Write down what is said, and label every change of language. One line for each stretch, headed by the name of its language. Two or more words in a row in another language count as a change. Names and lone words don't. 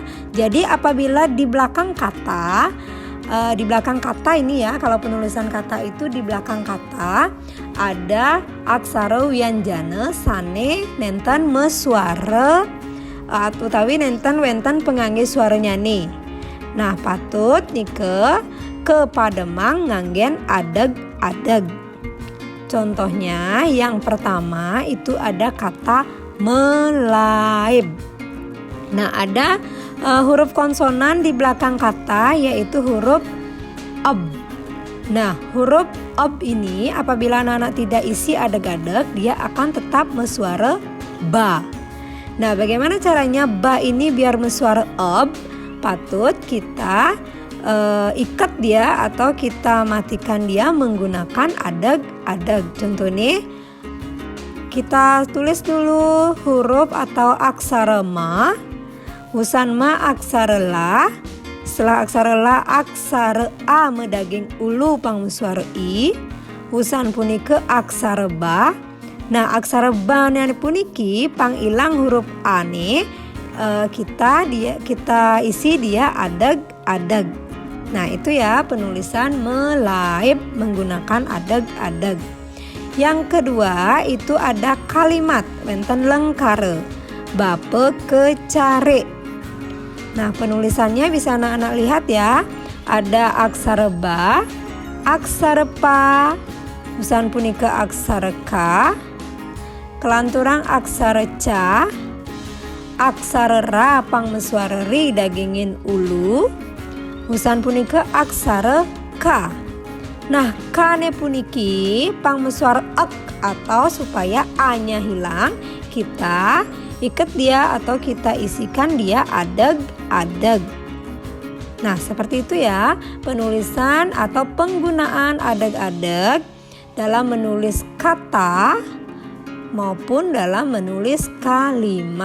Indonesian: Jadi apabila di belakang kata ini ya, kalau penulisan kata itu di belakang kata ada
Balinese: aksara wianjana sane nenten mesuara utawi nenten wenten pengangge suara nyane. Nah patut nike kepademang nganggen adeg-adeg.
Indonesian: Contohnya yang pertama itu ada kata melaib. Nah ada huruf konsonan di belakang kata yaitu huruf ob. Nah huruf ob ini apabila anak-anak tidak isi adeg-adeg dia akan tetap mesuara ba. Nah bagaimana caranya ba ini biar mesuara ob? Patut kita ikat dia atau kita matikan dia menggunakan adeg-adeg. Contoh nih kita tulis dulu huruf atau aksara ma.
Balinese: Husan ma aksara la. Setelah aksara la aksara a medaging ulu pang suara i. Husan punike aksara ba. Nah aksara ba ne puniki pang ilang huruf a ne
Indonesian: kita isi dia
Balinese: adeg-adeg.
Indonesian: Nah itu ya penulisan melaib menggunakan adeg-adeg. Yang kedua itu ada kalimat
Balinese: wenten lengkare. Bape kecare.
Indonesian: Nah penulisannya bisa anak-anak lihat ya.
Balinese: Ada aksara ba, aksara pa, usan punika aksara ka, kelanturang aksara ca, aksara ra pang mesuara ri dagingin ulu, usan punika aksara ka.
Indonesian: Nah
Balinese: kane puniki pang mesuara ek
Indonesian: atau supaya a-nya hilang kita ikat dia atau kita isikan dia adeg-adeg. Nah seperti itu ya penulisan atau penggunaan adeg-adeg dalam menulis kata maupun dalam menulis kalimat.